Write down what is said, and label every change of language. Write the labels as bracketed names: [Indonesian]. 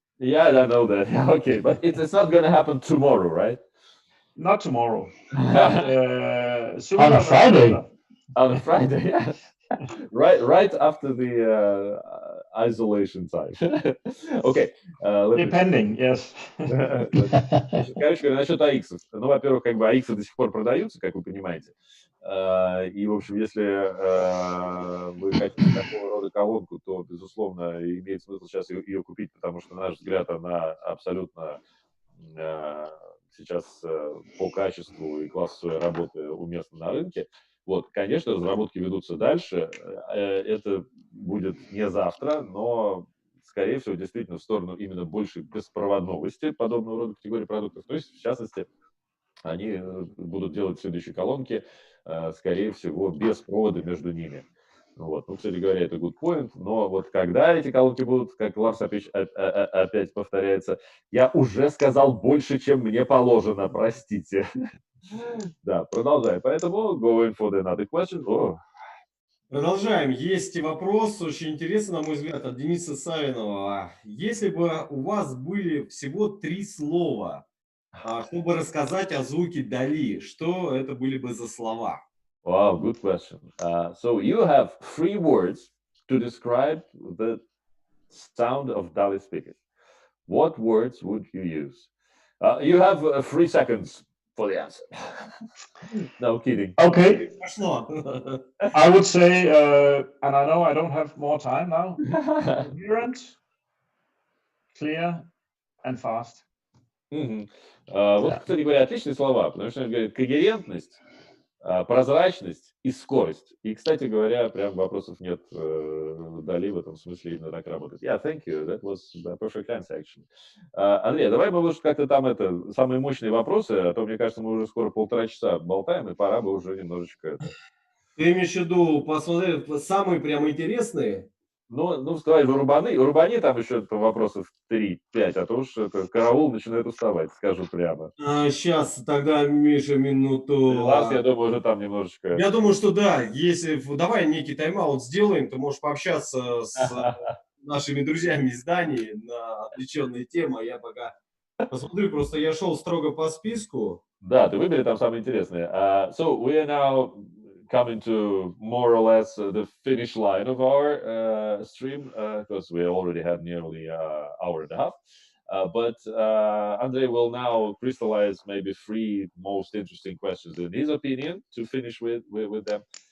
[English] Yeah, I know that. Okay, but it's not going to happen tomorrow, right? Not tomorrow. But, on a Friday. On a Friday, yeah. right after the isolation time. Okay. Depending, yes. [Russian] Короче говоря, насчет AX. Ну, во-первых, как бы AX до сих пор продаются, как вы понимаете. И, в общем, если вы хотите такого рода колонку, то, безусловно, имеет смысл сейчас ее купить, потому что, на наш взгляд, она абсолютно сейчас по качеству и классу своей работы уместна на рынке. Вот, конечно, разработки ведутся дальше. Это будет не завтра, но, скорее всего, действительно в сторону именно большей беспроводности подобного рода категории продуктов. То есть, в частности, они будут делать следующие колонки, скорее всего, без провода между ними. Вот. Ну, кстати говоря, это [English] good point, [Russian] но вот когда эти колонки будут, как Ларс опять повторяется, я уже сказал больше, чем мне положено, простите. Да, продолжаем. Поэтому [English] going for the another question. [Russian] Продолжаем. Есть вопрос, очень интересный, на мой взгляд, от Дениса Савинова. Если бы у вас были всего 3 слова, чтобы рассказать о звуке DALI, что это были бы за слова? [English] Wow, good question. So you have 3 words to describe the sound of DALI speakers. What words would you use? You have 3 seconds for the answer. No kidding. Okay. I would say, and I know I don't have more time now, coherent, clear, and fast. [Russian] Вот, кстати говоря, отличные слова, потому что он говорит когерентность, прозрачность и скорость. И, кстати говоря, прям вопросов нет. DALI в этом смысле именно так работает. [English] Yeah, thank you. That was a perfect answer, actually. [Russian] Андрей, давай мы лучше как-то там самые мощные вопросы, а то, мне кажется, мы уже скоро 1,5 часа болтаем, и пора бы уже немножечко... Ты имеешь в виду, посмотри, самые прям интересные? Ну, давай рубани там еще вопросов 3-5, а то уж караул начинает уставать, скажу прямо. Сейчас, тогда, Миша, минуту. Ларс, я думаю, уже там немножечко... Я думаю, что да, если... Давай некий тайм-аут сделаем, ты можешь пообщаться с нашими друзьями из Дании на отвлеченные темы, а я пока посмотрю, просто я шел строго по списку. Да, ты выбери там самое интересное. [English] So, we are now coming to more or less the finish line of our stream, because we already had nearly an hour and a half. But Andrei will now crystallize maybe 3 most interesting questions in his opinion to finish with them.